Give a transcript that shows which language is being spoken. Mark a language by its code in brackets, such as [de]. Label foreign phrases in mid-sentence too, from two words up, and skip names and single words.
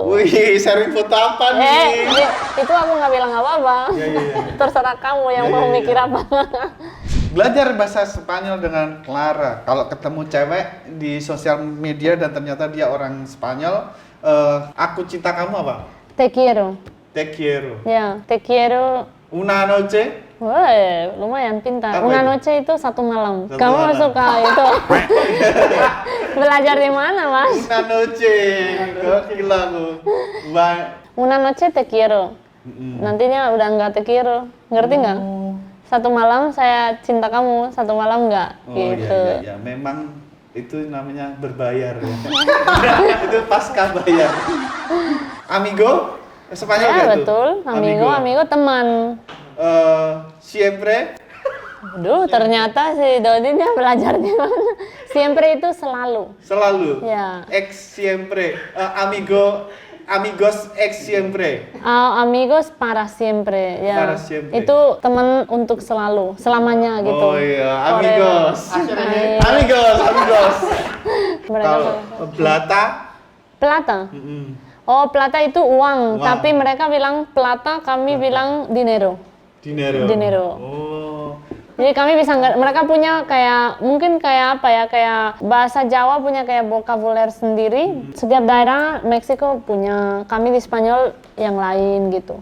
[id] Wih, sharing foto apa nih? Itu aku nggak bilang apa-apa. Iya, iya, iya. Terserah kamu yang Iya, mau iya, mikir iya. apa. Belajar bahasa Spanyol dengan Clara. Kalau ketemu cewek di sosial media dan ternyata dia orang Spanyol, aku cinta kamu apa? [es] Te quiero. Te quiero. Ya, te quiero. Una noche. [id] Wah, lumayan pintar. Apa Una itu? noche itu satu malam. Satu Kamu malam. suka itu? Belajar di mana, Mas? [es] Una noche. [id] Gila aku. [es] Una noche te quiero. [id] Nantinya udah nggak [es] te quiero. [id] Ngerti nggak? satu malam saya cinta kamu, satu malam enggak Oh gitu. iya, memang itu namanya berbayar ya. Itu pasca bayar. Amigo, Spanyol Ya nggak itu? betul, amigo teman. Siempre, Aduh, ternyata si Dodinnya belajar di mana? Siempre itu selalu. selalu. Ya. [es] Ex siempre, amigos ex siempre. Amigos para siempre, ya. Para siempre. [id] Itu teman untuk selalu, selamanya gitu. Oh iya, amigos. Forever. Amigos. Mereka Kalau plata, plata. mm-mm. Oh, plata itu uang, Uang. tapi mereka bilang plata, kami bilang dinero. Dinero. Oh. Jadi kami bisa mereka punya kayak mungkin kayak apa ya, kayak bahasa Jawa punya kayak vokabuler sendiri. Setiap daerah Meksiko punya, kami di Spanyol yang lain gitu.